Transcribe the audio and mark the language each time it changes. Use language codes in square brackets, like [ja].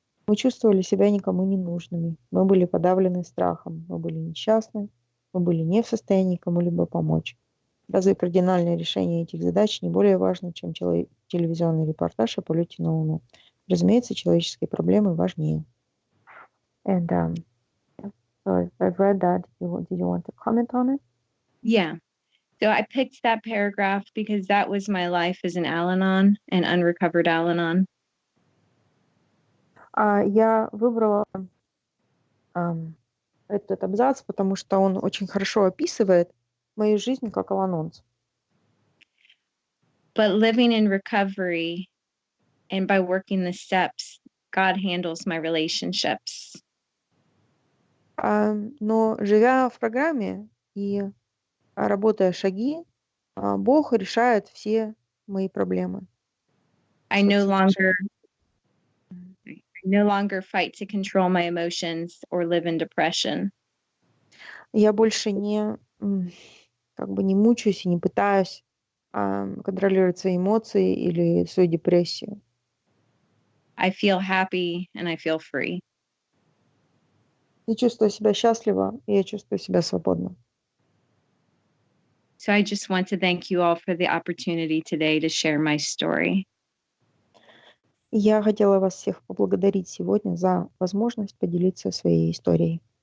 [ru] Мы чувствовали себя никому не нужными. Мы были подавлены страхом. Мы были несчастны. Мы были не в состоянии кому-либо помочь. Разве кардинальное решение этих задач не более важно, чем телевизионный репортаж о полете на Луну? Разумеется, человеческие проблемы важнее. [en] And so I've read that. Did you want to comment on it? Yeah. So I picked that paragraph because that was my life as an Al-Anon, an unrecovered Al-Anon. [ru] Я выбрала этот абзац, потому что он очень хорошо описывает мою жизнь как аланонца. [en] But living in recovery and by working the steps, God handles my relationships. [ru] Но живя в программе и работая шаги, Бог решает все мои проблемы. [en] I no longer fight to control my emotions or live in depression. [ru] Я больше не мучаюсь и не пытаюсь контролировать свои эмоции или свою депрессию. [en] I feel happy and I feel free. [ru] Я чувствую себя счастливо, и я чувствую себя свободно. [en] So I just want to thank you all for the opportunity today to share my story. [ru] И я хотела вас всех поблагодарить сегодня за возможность поделиться своей историей.